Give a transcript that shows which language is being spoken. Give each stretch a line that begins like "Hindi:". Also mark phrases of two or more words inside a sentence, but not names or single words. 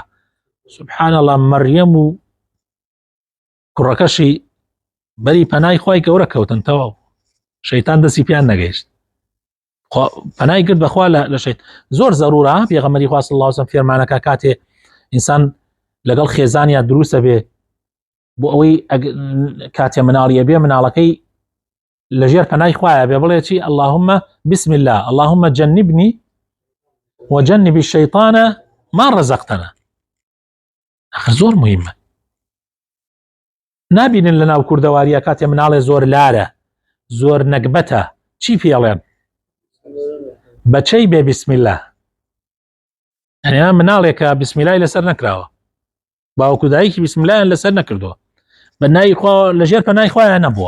Arabic: سبحان الله.
Central Kurdish: مەریەم و کوڕەکەشی بەری پەنای خوای گەورە کەوتن تەواو، شەیطان دەستی پیان نەگەیشت، پەنای گرت بەخوا لە شەیطان. زۆر زەرورە پێغەمبەری خوا
Arabic: صلی الله علیه وسلم
Central Kurdish: فێرمانەکە کاتێ ئینسان لەگەڵ خێزانیا دروستە بێ بۆ ئەوەی کاتێ مناڵیە بێ مناڵەکەی لەژێر پەنای خوایە بێ بڵێ چی؟
Arabic: اللهم بسم الله اللهم جنبني وجنب الشيطان ما رزقتنا.
Central Kurdish: ئەخر زۆر مهمە. نابینن لە ناو کوردەواریە کاتێ مناڵێ زۆر لارە زۆر نەکبەتە چی پێڵێن؟ بەچەی بێ
Arabic: بسم الله.
Central Kurdish: ئەنیا مناڵێکە
Arabic: بسم الله
Central Kurdish: لەسەر نەکراوە، باوکو دایکی
Arabic: بسم الله
Central Kurdish: لەسەر نەکردووە، بەنای خوا لەژێر پەنای خوایە نەبووە.